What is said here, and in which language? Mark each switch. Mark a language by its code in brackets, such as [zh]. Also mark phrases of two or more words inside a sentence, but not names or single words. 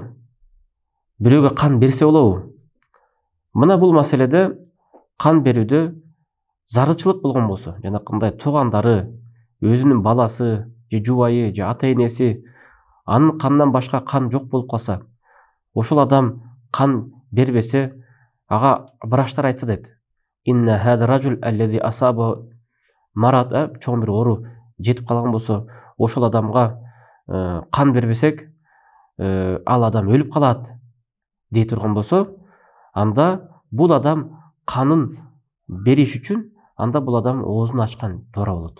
[ky] Бирөөгө кан берсе болобу? Мына бул маселеде кан берүүдө зарылчылык болгон болсо, жана кандай туугандары, өзүнүн баласы, же жубайы, же ата энеси анын канынан башка кан жок болуп калса, ошол адам кан бербесе, ага врачтар айтса дейт. [ar] إن هذا الرجل الذي أصابه مرض, [ky] чоң бир оору жетип калган болсо, ошол адамга кан бербесек, ал адам өлүп калат дей турган болсо, анда бул адам канын бериш үчүн, анда бул адам оозун ачкан туура болот.